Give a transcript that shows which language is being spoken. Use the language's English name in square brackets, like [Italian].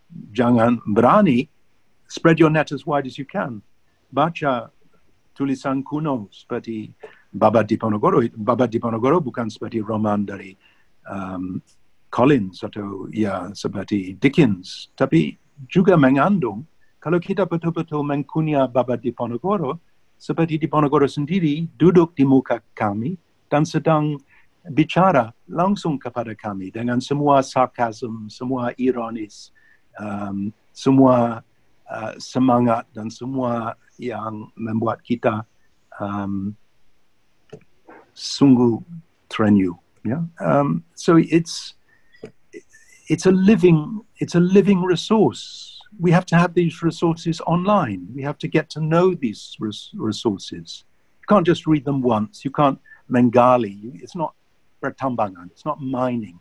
[Indonesian] Jangan berani, [English] spread your net as wide as you can. [Indonesian] Baca tulisan kuno seperti Babat Diponegoro. Babat Diponegoro bukan seperti roman dari Collins atau ya seperti Dickens, tapi juga mengandung, kalau kita betul-betul mengkunyah Babat Diponegoro, seperti Diponegoro sendiri duduk di muka kami dan sedang bicara langsung kepada kami dengan semua sarkasm, semua ironis, semua semangat dan semua yang membuat kita sungguh terenyuh. [English] Yeah? So it's a living resource. We have to have these resources online. We have to get to know these resources. You can't just read them once. You can't mengali. It's not pertambangan. It's not mining.